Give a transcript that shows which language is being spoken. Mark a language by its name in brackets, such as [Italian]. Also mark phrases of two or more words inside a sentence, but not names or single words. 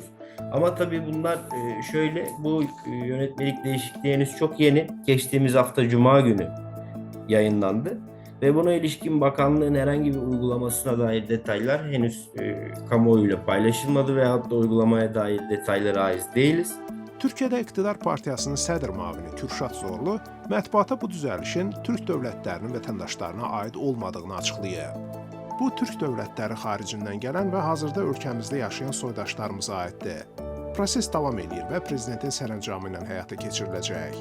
[Turkish] Ama tabii bunlar şöyle, bu yönetmelik değişikliği henüz çok yeni. Geçtiğimiz hafta Cuma günü yayınlandı. Ve buna ilişkin bakanlığın herhangi bir uygulamasına dair detaylar henüz kamuoyuyla paylaşılmadı veyahut da uygulamaya dair detaylara ait değiliz. [Azerbaijani] Türkiyədə İqtidar Partiyasının sədr müavini Kürşad Zorlu mətbuata bu düzəlişin Türk dövlətlərinin vətəndaşlarına aid olmadığını açıqlayıb. Bu, Türk dövlətləri xaricindən gələn və hazırda ölkəmizdə yaşayan soydaşlarımıza aiddir. Proses davam edir və prezidentin sərəncamı ilə həyata keçiriləcək.